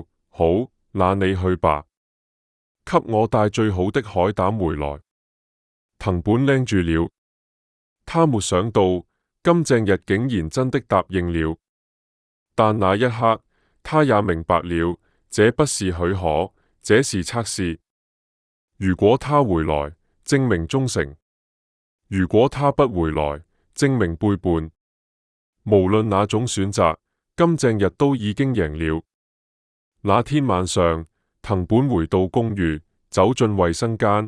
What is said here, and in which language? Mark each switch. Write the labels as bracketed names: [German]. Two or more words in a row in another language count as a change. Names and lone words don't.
[Chinese] 好，那你去吧，給我帶最好的海膽回來。藤本拎住了，他沒想到金正日竟然真的答應了。但那一刻，他也明白了，這不是許可，這是測試。如果他回來，證明忠誠；如果他不回來，證明背叛。無論哪種選擇，金正日都已經贏了。那天晚上，藤本回到公寓，走進衛生間。